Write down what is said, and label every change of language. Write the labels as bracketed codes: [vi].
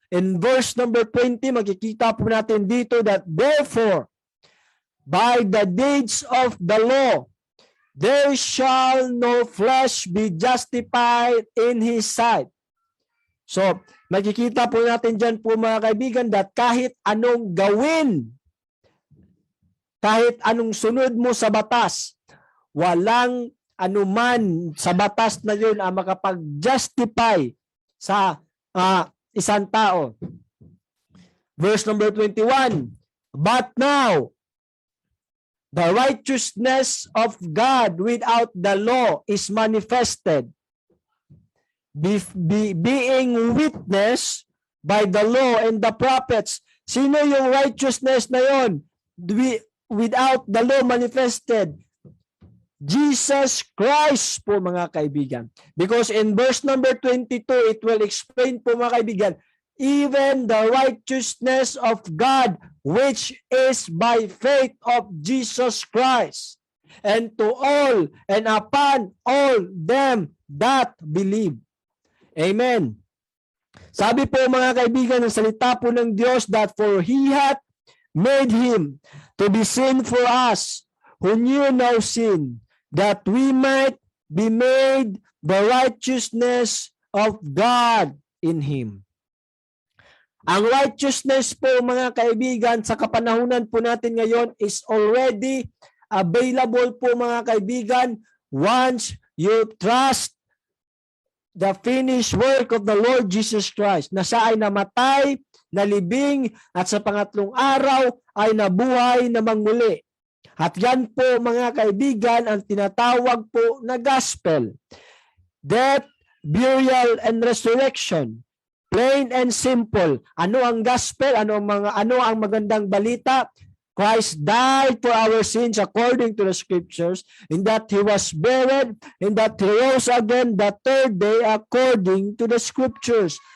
[en] In verse number 20, [tl] makikita po natin dito [en] that therefore, by the deeds of the law, there shall no flesh be justified in His sight. [tl] So, makikita po natin dyan po mga kaibigan that kahit anong gawin, kahit anong sunod mo sa batas, walang anuman sa batas na yun ang makapag-justify sa isang tao. [en] Verse number 21, but now, the righteousness of God without the law is manifested, being witnessed by the law and the prophets. [tl] Sino yung [en] righteousness [tl] na yon? [en] Without the law manifested? [tl] Jesus Christ po mga kaibigan. [en] Because in verse number 22, it will explain [tl] po mga kaibigan, [en] even the righteousness of God, which is by faith of Jesus Christ, and to all and upon all them that believe. Amen. [tl] Sabi po mga kaibigan ng salita po ng Diyos [en] that for He hath made Him to be sin for us, who knew no sin, that we might be made the righteousness of God in Him. [tl] Ang righteousness po mga kaibigan sa kapanahunan po natin ngayon [en] is already available [tl] po mga kaibigan [en] once you trust the finished work of the Lord Jesus Christ, [tl] na siya ay namatay, nalibing, at sa pangatlong araw ay nabuhay na muli. At yan po mga kaibigan ang tinatawag po na gospel. [en] Death, burial, and resurrection. Plain and simple. [tl] Ano ang gospel? Ano ang magandang balita? [en] Christ died for our sins according to the scriptures, in that He was buried, in that He rose again the third day according to the scriptures.